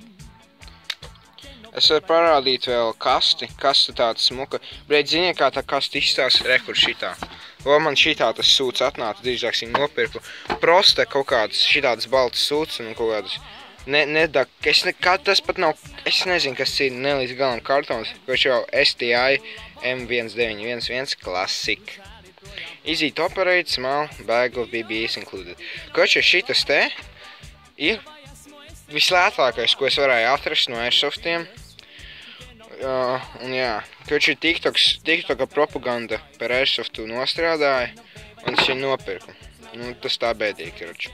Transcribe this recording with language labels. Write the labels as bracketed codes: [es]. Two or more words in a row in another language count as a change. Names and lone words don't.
[lv] Es varu parādīt vēl kasti tāda smuka. Bļaļ, ziniet, kā tā kasti izstās, rekur šitā. Vēl man šitā tas sūds atnāca, drīzāk viņu nopirku. Proste kaut kādas šitādas baltas sūds un kaut kādas tas pat nav, es nezinu, kas ir nelīdz galam kartons, kurš jau STI M1911 Classic. [en] Easy to operate, small bag of BBs included. [lv] Koč šitas te ir vislētākais, ko es varēju atrast no Airsoftiem. Un jā, koč ir TikToka propaganda par Airsoftu nostrādāja, un es viņu nopirku. Nu, tas tā bēdīgi, karoči.